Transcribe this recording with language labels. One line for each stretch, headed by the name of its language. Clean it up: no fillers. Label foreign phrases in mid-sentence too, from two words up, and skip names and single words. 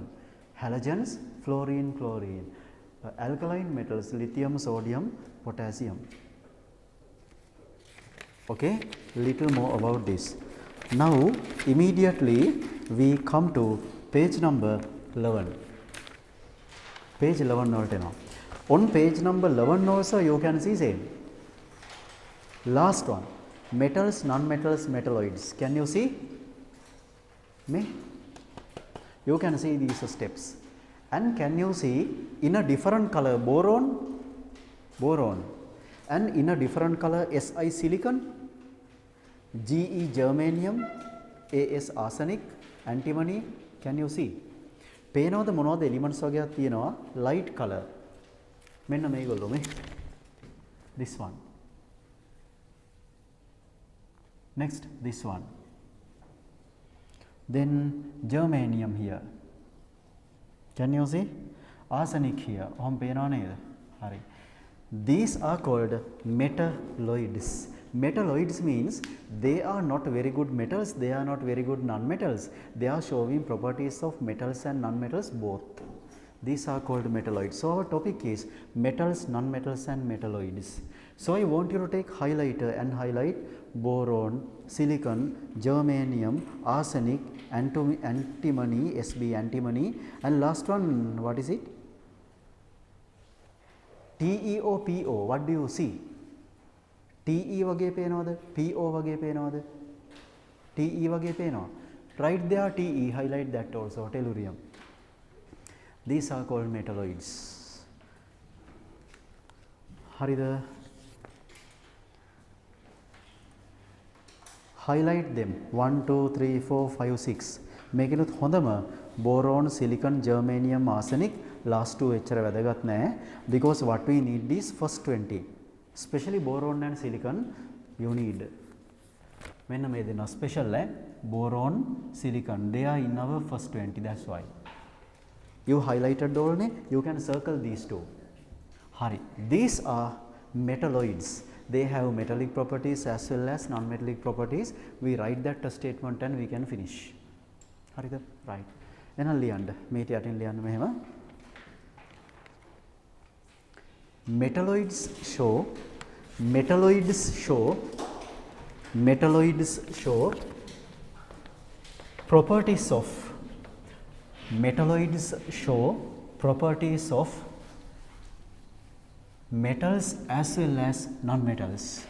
English: Halogens, fluorine, chlorine. Alkaline metals, lithium, sodium, potassium. Okay, little more about this. Now immediately we come to page number 11.
Sinhala: Page 11 වලට එනවා.
English: On page number 11 also you can see same. Last one, metals, non-metals, metalloids. Can you see? Me? You can see these steps. And can you see in a different color boron, boron, and in a different color Si silicon, Ge germanium, As arsenic, antimony. Can you see?
Sinhala: පේනවද මොනවද elements වගේක් තියෙනවා
English: light color.
Sinhala: මෙන්න මේගොල්ලෝ මේ.
English: This one. Next this one. Then germanium here. Can you see? Arsenic here.
Sinhala: ඔහොම පේනව නේද? හරි.
English: These are called metalloids. Metalloids means they are not very good metals, they are not very good non-metals. They are showing properties of metals and non-metals both. These are called metalloids. So our topic is metals, non-metals and metalloids. So I want you to take highlighter and highlight boron, silicon, germanium, arsenic, antimony, Sb antimony, and last one, what is it? TeOPO. What do you see?
Sinhala: TE වගේ පේනවද? PO වගේ පේනවද? TE වගේ පේනවා.
English: Right there TE, highlight that also, tellurium. These are called metalloids. හරිද? Highlight them 1 2 3 4 5 6.
Sinhala: මේකෙනුත් හොඳම boron, silicon, germanium, arsenic,
English: last two
Sinhala: එච්චර වැදගත් නෑ,
English: because what we need is first 20. Especially boron and silicon you need.
Sinhala: මෙන්න මේ දෙනවා
English: special boron, silicon, they are in our first 20, that's why. You highlighted all, you can circle these two. Hari, these are metalloids. They have metallic properties as well as non-metallic properties. We write that statement and we can finish.
Sinhala: Harida,
English: right. Then
Sinhala: ලියන්න. මේක යටින් ලියන්න මෙහෙම.
English: Metalloids show properties of metals as well as non-metals.